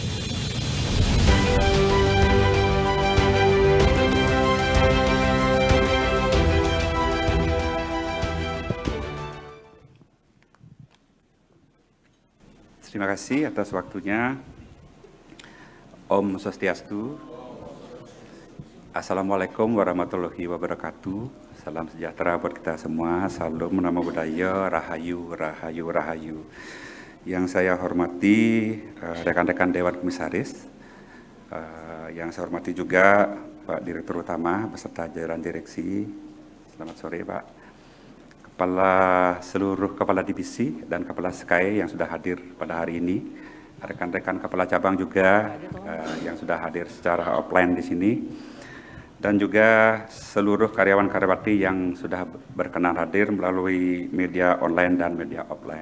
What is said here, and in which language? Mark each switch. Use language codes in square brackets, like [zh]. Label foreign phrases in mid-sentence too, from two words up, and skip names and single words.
[id] Terima kasih atas waktunya. Om Swastiastu. [ar] السلام عليكم ورحمة الله وبركاته. [id] Salam sejahtera buat kita semua. Salam nama budaya, rahayu, rahayu, rahayu. Yang saya hormati rekan-rekan Dewan Komisaris. Yang saya hormati juga Pak Direktur Utama beserta jajaran direksi. Selamat sore Pak. Seluruh kepala divisi dan kepala SKAI yang sudah hadir pada hari ini, rekan-rekan kepala cabang juga yang sudah hadir secara offline di sini, dan juga seluruh karyawan-karyawati yang sudah berkenan hadir melalui media online dan media offline.